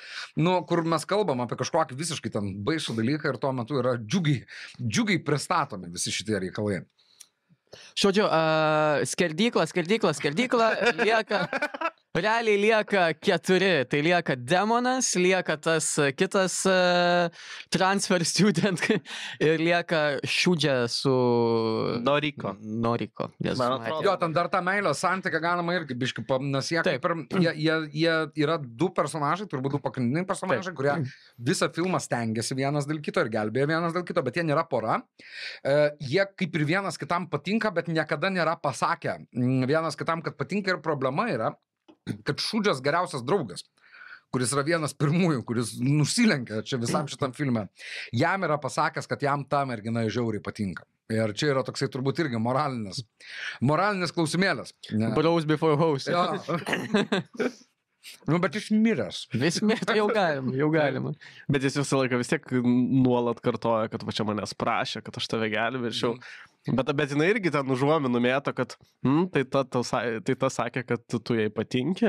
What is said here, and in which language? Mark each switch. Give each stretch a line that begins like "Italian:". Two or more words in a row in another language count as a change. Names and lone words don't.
Lithuanian: Kur mes kalbam apie kažkokį visiškai ten baisų dalyką ir tuo metu yra džiugiai pristatomi visi šitie reikalai. Žodžiu, skerdykla lieka... Realiai lieka 4, tai lieka Demonas, lieka tas kitas
English: transfer student
Lithuanian: ir lieka Šūdžia su... Noriko. Jo, ten dar tą meilę santykę galima irgi biškai, nes jie yra 2 personažai, turbūt 2 pagrindiniai personažai, kurie visą filmą stengiasi vienas dėl kito ir gelbėja vienas dėl kito, bet jie nėra pora. Jie kaip ir vienas kitam patinka, bet niekada nėra pasakę vienas kitam, kad patinka, ir problema yra, kad Šūdžias geriausias draugas, kuris yra vienas pirmųjų, kuris nusilenkia čia visam šitam filme, jam yra pasakęs, kad jam ta mergina žiauriai patinka. Ir čia yra toksai turbūt irgi moralinis klausimėlis.
English: Bros before host.
Lithuanian: Bet išmiręs. Vis mirti jau galima. Bet jis visą laiką vis tiek nuolat kartoja, kad va čia manęs prašė, kad aš tave gelbėčiau. Bet jinai irgi ten užuominų mėto, kad tai ta sakė, kad tu jai patinki.